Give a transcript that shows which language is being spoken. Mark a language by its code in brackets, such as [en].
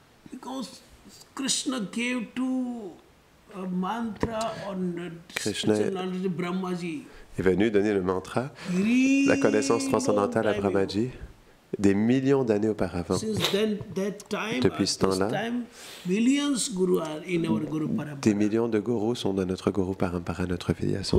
[en] Because Krishna gave to a mantra on Krishna- special knowledge of Brahmaji. [fr] Est venu donner le mantra, la connaissance transcendantale à Brahmaji, des millions d'années auparavant. [en] Since then, that time, [fr] Depuis ce [en] at this [fr] temps-là, [en] time, millions Guru are in our Guru [fr] Des [en] Parampara. [fr] millions de gurus sont dans notre Guru Parampara, notre filiation